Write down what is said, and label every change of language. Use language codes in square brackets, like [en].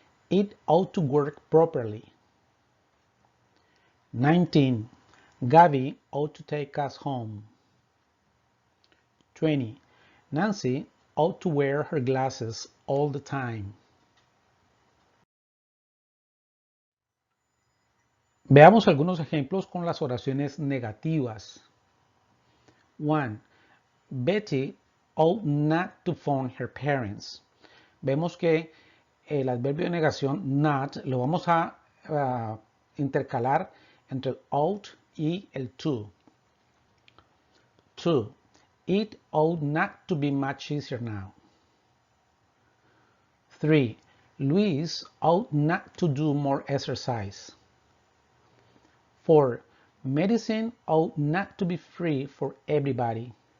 [en] It ought to work properly. 19. Gabby ought to take us home. 20. Nancy ought to wear her glasses all the time. [es] Veamos algunos ejemplos con las oraciones negativas. 1. [en] Betty ought not to phone her parents. [es] Vemos que el adverbio de negación not lo vamos a intercalar entre el ought y el to. 2. [en] It ought not to be much easier now. 3. Luis ought not to do more exercise. 4. Medicine ought not to be free for everybody.